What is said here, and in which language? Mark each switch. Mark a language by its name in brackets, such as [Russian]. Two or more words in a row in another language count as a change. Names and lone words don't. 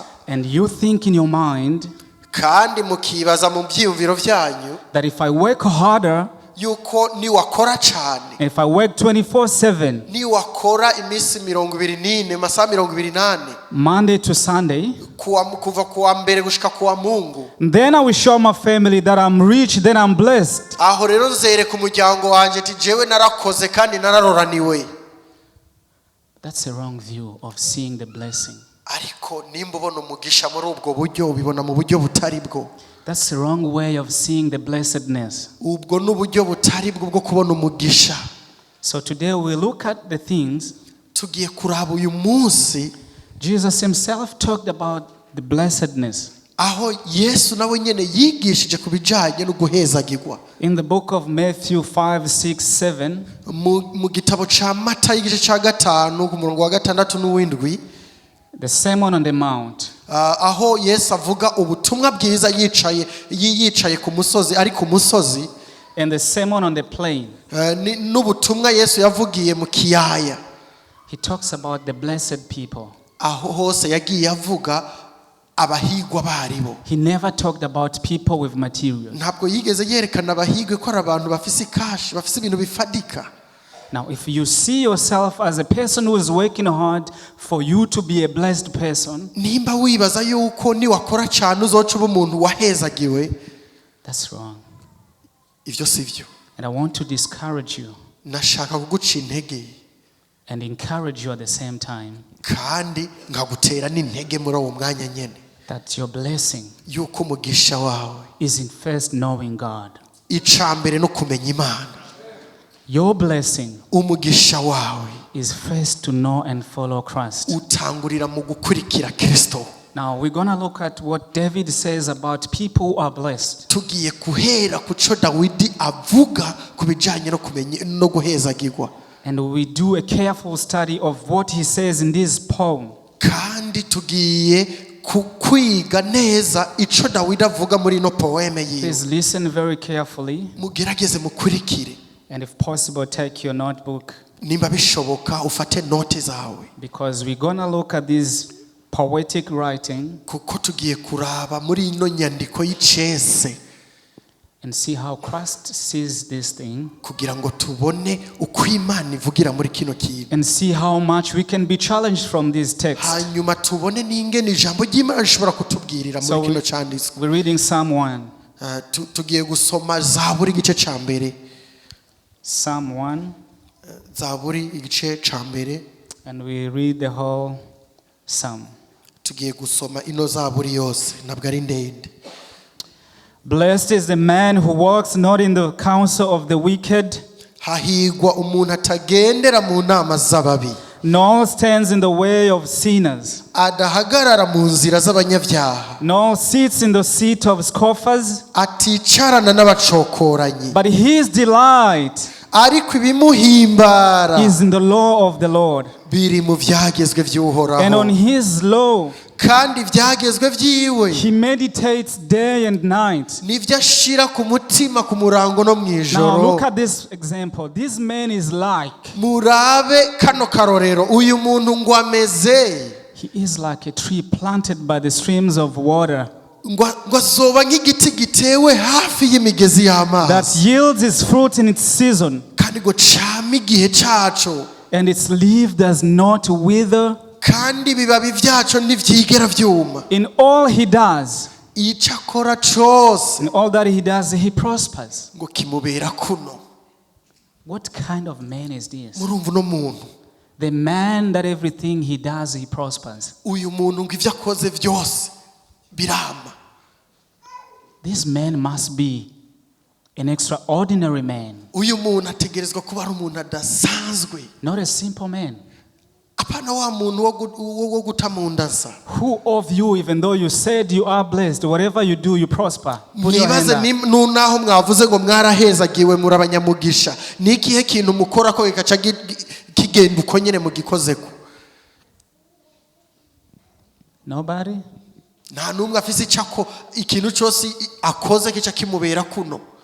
[English] and you think in your mind [Rundi] kandi mukibaza mu byiyumviro byanyu [English] that if I work harder, [Rundi] yuko niwakora cyane, [English] if I work 24/7, [Rundi] niwakora iminsi 24 masaha 28 [English] Monday to Sunday, [Rundi] kuva kuwa mbere gushika kuwa Mungu, [English] then I will show my family that I'm rich, then I'm blessed. [Rundi] aho rero nzereka umuryango wanje ati jewe narakoze kandi nararoraniwe. [English] That's a wrong view of seeing the blessing. [Rundi] Ariko nimba ubona umugisha muri ubwo buryo ubibona mu buryo butari bwo. [English] That's the wrong way of seeing the blessedness. [Rundi] Ubwo n'uburyo butari bwo bwo kubona umugisha. [English] So today we look at the things [Rundi] Tugiye kuraba uyu munsi [English] Jesus himself talked about the blessedness. [Rundi] Aho Yesu nawe nyene yigishije kubijanye no guhezagirwa. [English] In the book of Matthew 5, 6, 7, [Rundi] mu gitabo ca Matayo igice ca 5 ku murongo wa 6 n'uwindwi, [English] the Sermon on the Mount. [Rundi] Aho Yesu avuga ubutumwa bwiza yicaye ku musozi, ari ku musozi, [English] And the Sermon on the Plain. [Rundi] N'ubutumwa Yesu yavugiye mu kiyaya. [English] He talks about the blessed people. [Rundi] aho hose yagiye avuga abahigwa baribo. [English] He never talked about people with material. [Rundi] Ntabwo yigeze yerekana abahigwe ko ari abantu bafise cash, bafise ibintu bifadika. [English] Now, if you see yourself as a person who is working hard for you to be a blessed person, [Rundi] nimba wibaza yuko ni wakora cyane uzoca uba umuntu wahezagiwe, [English] that's wrong. [Rundi] Ivyo sivyo. [English] And I want to discourage you [Rundi] Nashaka kuguca intege [English] and encourage you at the same time [Rundi] kandi nkagutera n'intege muri uwo mwanya nyene, [English] that your blessing [Rundi] yuko umugisha wawe [English] is in first knowing God. [Rundi] icambere no kumenya Imana. [English] Your blessing [Rundi] Umugisha wawe [English] is first to know and follow Christ. [Rundi] utangurira mu gukurikira Kristo. [English] Now we're going to look at what David says about people who are blessed. [Rundi] Tugiye kuhera kuco Dawidi avuga kubijanye no kumenya no guhezagirwa. [English] And we do a careful study of what he says in this poem. [Rundi] Kandi tugiye kwiga neza ico Dawidi avuga muri no poeme yiwe. [English] Please listen very carefully. [Rundi] Mugerageze mukurikire. [English] And if possible, take your notebook. [Rundi] Nimba bishoboka ufate note zawe. [English] Because we're going to look at this poetic writing [Rundi] Kuko tugiye kuraba muri ino nyandiko y'icese. [English] and see how Christ sees this thing. [Rundi] Kugira ngo tubone uko Imana ivugira muri kino kintu. [English] And see how much we can be challenged from this text. [Rundi] Hanyuma tubone n'ingene ijambo ry'Imana rishobora kutubwirira muri kino cyanditswe. [English] We're reading Psalm 1. [Rundi] Tugiye gusoma Zaburi igice ca mbere. [English] Psalm 1. [Rundi] Zaburi igice ca mbere. [English] And we read the whole psalm. [Rundi] Tugiye gusoma ino Zaburi yose, ntabwo ari ndende. [English] Blessed is the man who walks not in the counsel of the wicked, [Rundi] Hahigwa umuntu atagendera mu nama z'ababi, [English] nor stands in the way of sinners, [Rundi] adahagarara mu nzira z'abanyabyaha, [English] nor sits in the seat of scoffers, [Rundi] aticarana n'abacokoranyi, [English] but his delight [Rundi] ariko ibimuhimbara [English] is in the law of the Lord, [Rundi] biri mu vyagezwe [English] and on [Rundi] vy'Uhoraho, [English] his law [Rundi] kandi ivyagezwe vyiwe [English] he meditates day and night. [Rundi] nivyo ashira ku mutima ku murango no [English] Now [Rundi] mwijoro. [English] look at this example. This man is like, [Rundi] Murabe kano karorero, uyu muntu ngo ameze, [English] he is like a tree planted by the streams of water [Rundi] ngo azoba nk'igiti gitewe hafi y'imigezi [English] that [Rundi] y'amazi, [English] yields its fruit in its season, [Rundi] kandi ngo cama igihe caco, [English] and its leaf does not wither. [Rundi] kandi ibibabi vyaco ntivyigera vyuma. [English] In all he does, [Rundi] Ico akora cose [English] in all that he does, he prospers. [Rundi] ngo kimubera kuno. [English] What kind of man is this? [Rundi] Murumva uno muntu, [English] The man that everything he does, he prospers. [Rundi] uyu muntu ngo ivyo akoze vyose birama. [English] This man must be an extraordinary man, [Rundi] Uyu muntu ategerezwa kuba ari umuntu adasanzwe, [English] not a simple man. [Rundi] apana wa muntu wo guta mu ndasa. [English] Who of you, even though you said you are blessed, whatever you do, you prosper? Put your hand [Rundi] Mwibaze [English] up. [Rundi] nunaho mwavuze ngo mwarahezagiwe muri abanyamugisha, ni ikihe kintu mukora ko gikaca kigenda uko nyene mugikozeko? [English] Nobody? [Rundi] Nta numwe afise icako ikintu cyose akoze kica kimubera kuno.